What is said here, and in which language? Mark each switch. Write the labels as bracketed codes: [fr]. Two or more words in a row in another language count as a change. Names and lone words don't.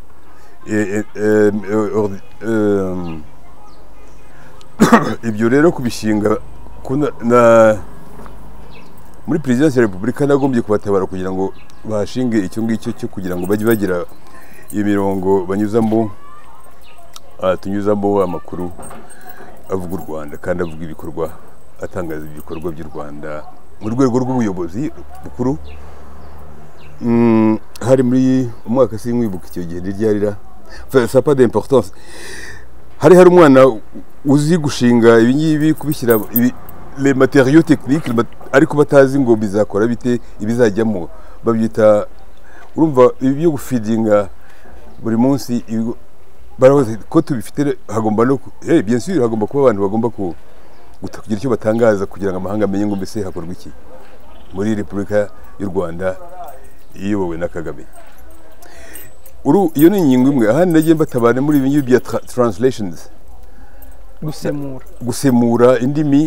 [rw] ibyo rero kubishinga muri Presidence ya Repubulika nagombye kubatabara kugira ngo bashinge icyo ngicyo cyo kugira ngo bajye bagira imirongo banyuzamo, tunyuzamo amakuru avuga u Rwanda kandi avuga ibikorwa, atangaza ibikorwa by'u Rwanda mu rwego rw'ubuyobozi bukuru. Hari muri umwaka sinkwibuka icyo gihe ryarira, [fr] ça pas d'importance. [rw] Hari umwana uzi gushinga ibingibi, kubishyira [fr] les matériaux techniques, [rw] ariko batazi ngo bizakora bite, ibizajyamo babyita, urumva ibi byo gufidinga buri munsi baravuze ko tubifite, hagomba no [fr] bien sûr [rw] hagomba kuba abantu bagomba kugira icyo batangaza kugira ngo amahanga amenye ngo mbese hakorwa iki muri Repubulika y'u Rwanda iyobowe na Kagame. Iyo ni ingingo imwe. Ahandi nagiye mbatabane muri ibi ngibi bya translations, gusemura indimi.